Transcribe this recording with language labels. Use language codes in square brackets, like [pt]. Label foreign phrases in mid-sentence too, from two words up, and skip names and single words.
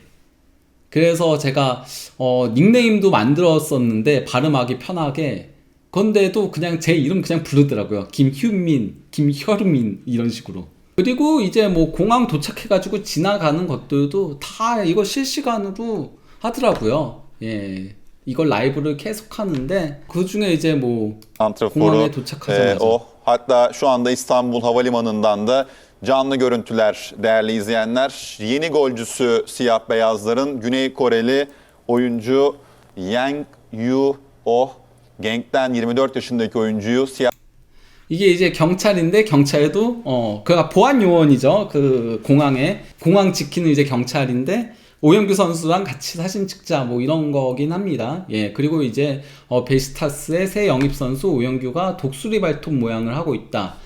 [ko] 그래서 제가 닉네임도 만들었었는데 발음하기 편하게, 근데도 그냥 제 이름 그냥 부르더라고요. 김휴민, 김혈민 이런 식으로. 그리고 이제 뭐 공항 도착해가지고 지나가는 것들도 다 이거 실시간으로 하더라고요. 예, 이걸 라이브를 계속 하는데 그 중에 이제 뭐 공항에 도착하자마자 [tr] hatta şu anda İstanbul Havalimanı'ndan da canlı görüntüler değerli izleyenler. Yeni golcüsü siyah beyazların Güney Koreli oyuncu Yang Yu-oh, Genk'ten 24 yaşındaki oyuncuyu siyah [ko] 이게 이제 경찰인데, 경찰도 그가 보안 요원이죠. 공항 지키는 이제 경찰인데 오영규 선수랑 같이 사진 찍자 뭐 이런 거긴 합니다. 예, 그리고 이제 베시타스의 새 영입 선수 오영규가 독수리 발톱 모양을 하고 있다.